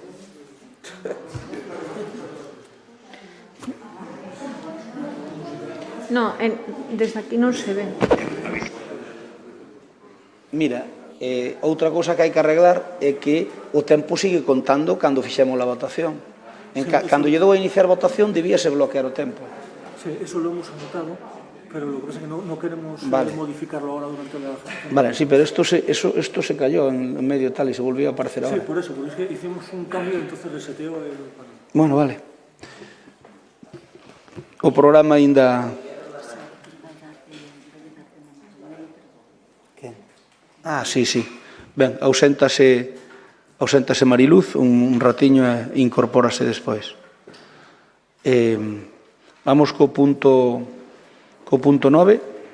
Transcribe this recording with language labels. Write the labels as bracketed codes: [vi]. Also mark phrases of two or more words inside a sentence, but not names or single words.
[gl] No, desde aquí non se ve. Mira, outra cousa que hai que arreglar é que o tempo sigue contando cando fixemos a votación. Cando lle dou a iniciar votación, debíase bloquear o tempo. [es] Sí, eso lo hemos anotado, pero lo que pasa es que no queremos modificarlo ahora durante la... Vale, sí, pero esto se cayó en medio tal y se volvió a aparecer ahora. Sí, por eso, porque es que hicimos un cambio y entonces reseteó el... Bueno, vale. [gl] O programa ainda... [es] Ah, sí, sí. [gl] Ben, auséntase Mariluz un ratiño e incorpórase despois. Vamos co punto 9.